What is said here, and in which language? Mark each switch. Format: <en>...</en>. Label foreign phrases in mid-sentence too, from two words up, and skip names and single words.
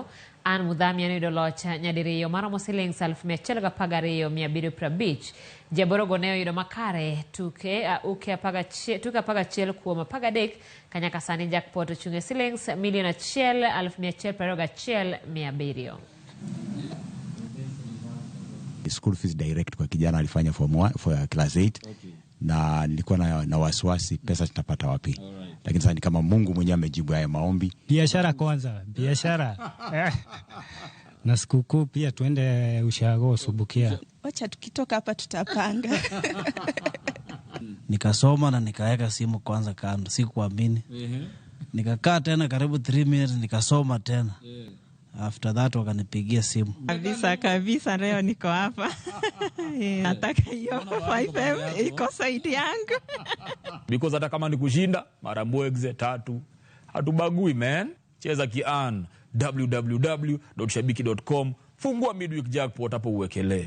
<luo>An Mudhami ne oyudo loch nyadiriyo maromo Sh112,750. Jaborogo ne oyudo makare tuke apagachiel kuom apagadek kanyaka sani jackpot ochunge Sh1,121,700.</luo> <en>School fees direct</en> <sw>kwa kijana alifanya</sw> <en>for class 8. Okay.</en> <sw>Na nilikuwa na wasiwasi pesa tutapata wapi. Alright. Lakini sasa ni kama Mungu mwenyewe amejibu haya maombi. Biashara kwanza, biashara. Na sikukuu pia tuende ushago Subukia. Wacha tukitoka hapa tutapanga. Nikasoma na nikaweka simu kwanza kando, sikuamini. Nikakaa tena karibu 3 minutes nikasoma tena.</sw> <en>After that</en> <sw>wakanipigia simu. Kabisa leo niko hapa. Nataka hiyo 5M iko saidi yangu. Because hata kama ni kushinda mara mbwegze 3 hatubagui man. Cheza kian www.shabiki.com fungua Mid Week Jackpot hapo uwekelee.</sw>